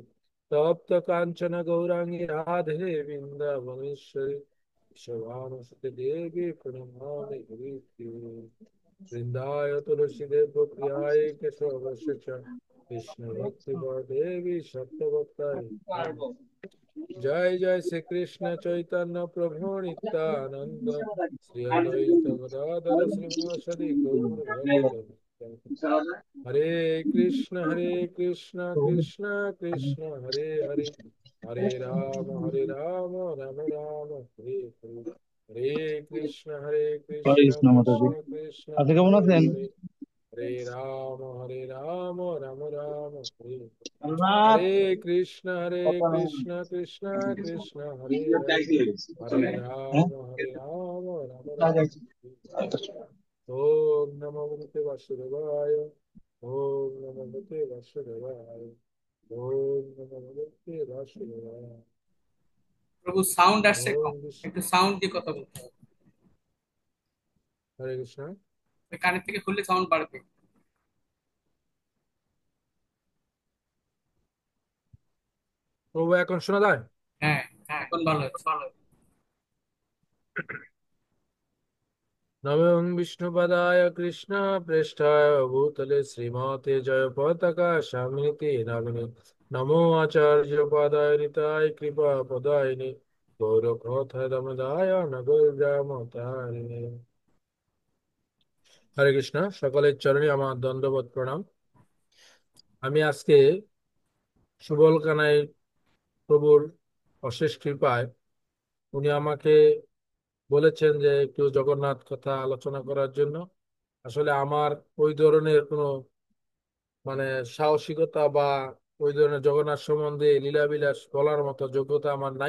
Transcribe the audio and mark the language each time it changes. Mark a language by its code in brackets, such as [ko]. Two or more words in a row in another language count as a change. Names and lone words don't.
[sa] तप्त कांचन गौरांगी राधे वृंदावनेश्वरी शोभानुसुते देवी प्रणमामि हरिप्रिये वृंदाय तुलसीदेव प्रियाय केशवस्य च कृष्ण भक्ति देवी सत्यवक्ताय जय जय श्री कृष्ण चैतन्य प्रभु नित्यानंद श्री अद्वैत गदाधर श्रीवासदि गौर भक्त हरे कृष्ण कृष्ण कृष्ण हरे हरे हरे राम राम राम हरे हरे हरे कृष्ण [bn] কৃষ্ণ মাতাজি। [sa] कृष्ण कृष्ण [bn] আপনি কেমন [sa] हरे [bn] আছেন? [sa] हरे हरे राम राम राम हरे [bn] আল্লাহ [sa] हरे कृष्ण कृष्ण कृष्ण हरे हरे [bn] হ্যাঁ? [sa] हरे राम राम राम हरे ओम नमो भगवते वासुदेवाय ओम नमो भगवते वासुदेवाय ओम नमो भगवते वासुदेवाय [bn] প্রভু সাউন্ড আসছে কম, [sa] ओम विष्णु [bn] একটু साउंड দিয়ে কথা বলতে হবে। [sa] हरे कृष्ण। [bn] ওই কানের থেকে খুললে সাউন্ড বাড়বে। প্রভু এখন শোনা যায়? হ্যাঁ, এখন ভালো হচ্ছে। [sa] नमः विष्णुपदाय कृष्ण प्रेष्ठाय भूतले श्रीमते जय पताका शामिनीति नामिने नमो आचार्य पदाय निताय कृपा पदायिने गौरकथ दमदाय नगोजामतारिणे হরে কৃষ্ণ। [bn] সকলের চরণে আমার দণ্ডবত প্রণাম। আমি আজকে সুবল কানাই প্রভুর অশেষ কৃপায় উনি আমাকে বলেছেন যে একটু জগন্নাথ কথা আলোচনা করার জন্য। আসলে আমার ওই ধরনের কোনো মানে সাহসিকতা বা ওই ধরনের জগন্নাথ সম্বন্ধে লীলাবিলাস বলার মতো যোগ্যতা আমার নাই।